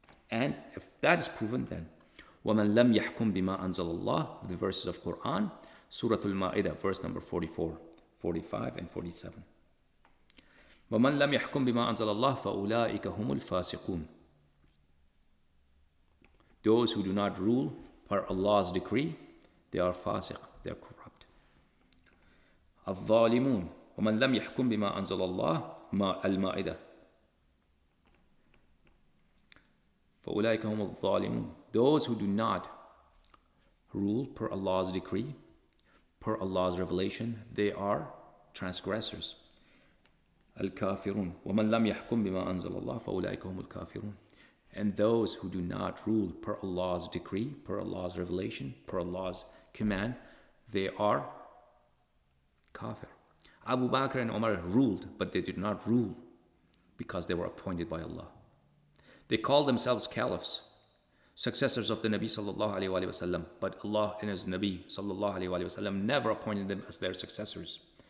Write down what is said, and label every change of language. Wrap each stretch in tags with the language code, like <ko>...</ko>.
<en>And if that is proven, then</en> <ar>وَمَنْ لَمْ يَحْكُمْ بِمَا أَنزَلَ اللَّهِ,</ar> <en>the verses of Quran, Surah Al-Ma'idah, verse number 44, 45, and 47.</en> <ar>وَمَنْ لَمْ يَحْكُمْ بِمَا أَنزَلَ اللَّهِ فَأُولَٰئِكَ هُمُ الْفَاسِقُونَ.</ar> <en>Those who do not rule per Allah's decree, they are fasiq, they are corrupt.</en> <ar>الظالمون ومن لم يحكم بما أنزل الله المائدة فأولئك هم الظالمون.</ar> <en>Those who do not rule per Allah's decree, per Allah's revelation, they are transgressors.</en> <ar>الكافرون ومن لم يحكم بما أنزل الله فأولئك هم الكافرون.</ar> <en>And those who do not rule per Allah's decree, per Allah's revelation, per Allah's command, they are kafir. Abu Bakr and Umar ruled, but they did not rule because they were appointed by Allah. They called themselves caliphs, successors of the Nabi sallallahu alayhi wa sallam, but Allah and His Nabi sallallahu alayhi wa sallam never appointed them as their successors.</en>